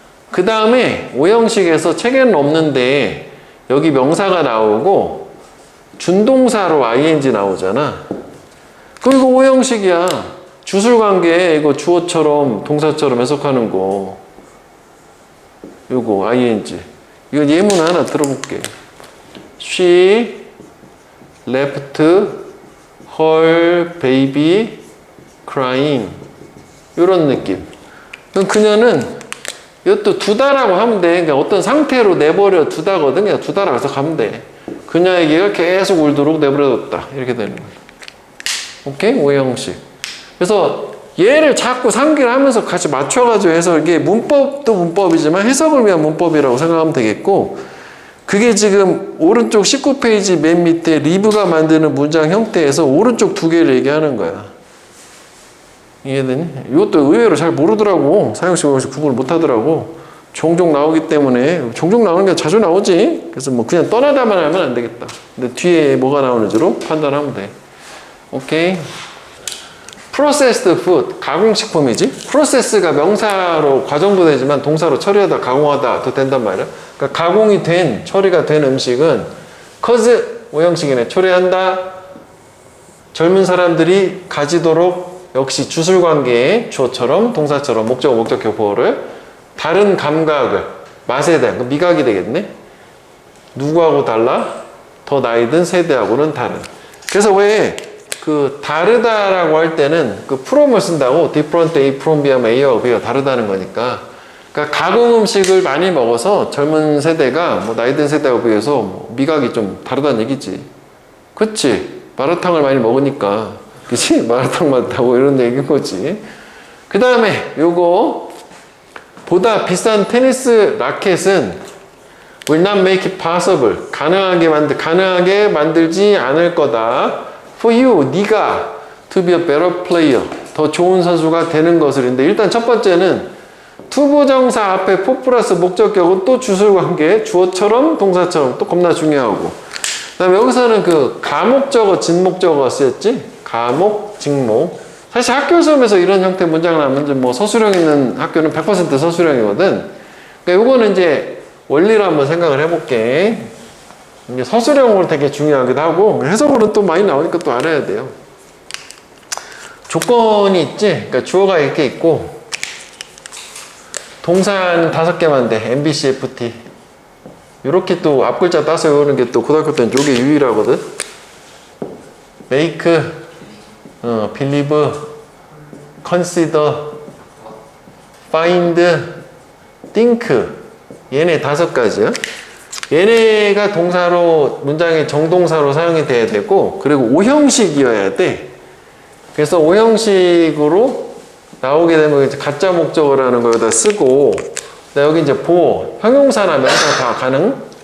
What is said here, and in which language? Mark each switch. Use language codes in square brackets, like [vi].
[ko] 그 다음에 오형식에서 책에는 없는데 여기 명사가 나오고 준동사로 ing 나오잖아. 그럼 이거 오형식이야. 주술관계 이거 주어처럼 동사처럼 해석하는 거. 요거 ing. 이거 예문 하나 들어볼게. [en] She left her baby crying. [ko] 이런 느낌. 그럼 그녀는 이것도 두다라고 하면 돼. 그러니까 어떤 상태로 내버려 두다거든. 그냥 두다라고 해서 가면 돼. 그녀에게가 계속 울도록 내버려뒀다. 이렇게 되는 거야. 오케이? 오형식. 그래서 얘를 자꾸 상기를 하면서 같이 맞춰가지고 해서 이게 문법도 문법이지만 해석을 위한 문법이라고 생각하면 되겠고, 그게 지금 오른쪽 19페이지 맨 밑에 리브가 만드는 문장 형태에서 오른쪽 두 개를 얘기하는 거야. 이해되니? 이것도 의외로 잘 모르더라고. 사형식, 오형식 구분을 못 하더라고. 종종 나오기 때문에, 종종 나오는 게 자주 나오지. 그래서 뭐 그냥 떠나다만 하면 안 되겠다. 근데 뒤에 뭐가 나오는지로 판단하면 돼. 오케이. Processed food, 가공식품이지. Process가 명사로 과정도 되지만 동사로 처리하다, 가공하다 도 된단 말이야. 그러니까 가공이 된, 처리가 된 음식은 cause, 오형식이네. 처리한다. 젊은 사람들이 가지도록 역시 주술관계의 주어처럼 동사처럼 목적, 목적격 보호를 다른 감각을 맛에 대한 미각이 되겠네. 누구하고 달라? 더 나이 든 세대하고는 다른. 그래서 왜 그 다르다라고 할 때는 그 from을 쓴다고 [en] different A from B [ko] 하면 A와 B가 다르다는 거니까. 그러니까 가공 음식을 많이 먹어서 젊은 세대가 뭐 나이 든 세대하고 비해서 뭐 미각이 좀 다르다는 얘기지. 그치? 마라탕을 많이 먹으니까. 그치? 마라탕 맛다고 이런 얘기인 거지. 그 다음에 요거 보다 비싼 테니스 라켓은 [en] will not make it possible. [ko] 가능하게 만들지 않을 거다. [en] For you, [ko] 네가 [en] to be a better player. [ko] 더 좋은 선수가 되는 것을. 근데 일단 첫 번째는 투부정사 앞에 for 플러스 목적격은 또 주술관계, 주어처럼 동사처럼 또 겁나 중요하고. 그 다음에 여기서는 그 가목적어, 진목적어가 쓰였지? 가목, 직목. 사실 학교 시험에서 이런 형태 문장 나오면 뭐 서술형 있는 학교는 100% 서술형이거든. 그러니까 요거는 이제 원리를 한번 생각을 해볼게. 이게 서술형으로 되게 중요하기도 하고 해석으로는 또 많이 나오니까 또 알아야 돼요. 조건이 있지? 그러니까 주어가 이렇게 있고 동사는 5개만 돼. MBC, FT. 이렇게 또 앞글자 따서 외우는 게 또 고등학교 때는 이게 유일하거든. [en] make, believe, consider, find, think. [ko] 얘네 5가지야. 얘네가 동사로 문장의 정동사로 사용이 돼야 되고 그리고 오형식이어야 돼. 그래서 오형식으로 나오게 되면 이제 가짜 목적어라는 걸 여기다 쓰고 여기 이제 보호, 형용사나 명사 다 가능.